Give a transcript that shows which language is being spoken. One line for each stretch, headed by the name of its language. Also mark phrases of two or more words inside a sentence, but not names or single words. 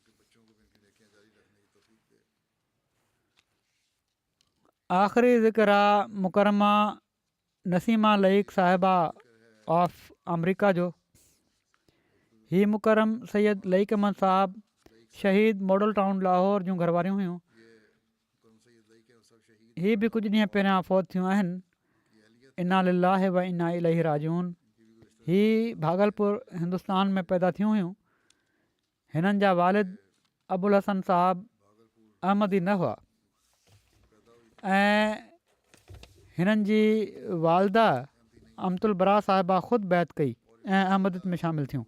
Sindhi: आख़िरी ज़िक्र आहे मुकरमा नसीमा लईक साहिबा
English: of America
Sindhi: जो। हीअ मुकरम सैयद लईक अहमद साहिबु शहीद मॉडल टाउन लाहौर जूं घरवारियूं हुयूं। हीअ बि कुझु ॾींहं पहिरियां फ़ौत थियूं आहिनि।
Arabic: إنا لله وإنا إليه راجعون.
Sindhi: हीअ भागलपुर हिंदुस्तान में पैदा थियूं हुयूं। हिननि जा वालिद अबुल हसन साहिबु अहमदी न हुआ ऐं हिननि जी वालदा अमतुल बरा साहिबा ख़ुदि बैत कई ऐं अहमदियत में शामिलु थियूं।